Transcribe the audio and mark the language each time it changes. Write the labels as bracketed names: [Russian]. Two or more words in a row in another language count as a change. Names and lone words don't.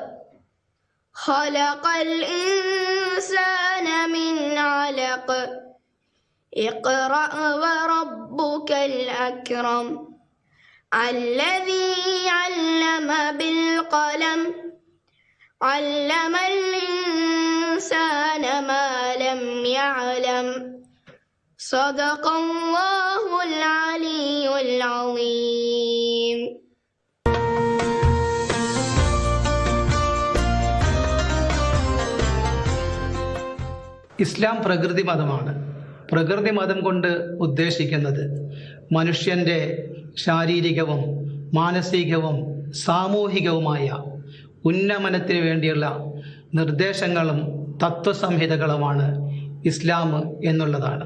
[Arabic] خلق الإنسان من علق اقرأ وربك الأكرم الذي علم بالقلم علم الإنسان ما لم يعلم صدق الله العلي العظيم. [Malayalam] ഇസ്ലാം പ്രകൃതി മതമാണ്. പ്രകൃതി മതം കൊണ്ട് ഉദ്ദേശിക്കുന്നത് മനുഷ്യൻ്റെ ശാരീരികവും മാനസികവും സാമൂഹികവുമായ ഉന്നമനത്തിന് വേണ്ടിയുള്ള നിർദ്ദേശങ്ങളും തത്വസംഹിതകളുമാണ് ഇസ്ലാം എന്നുള്ളതാണ്.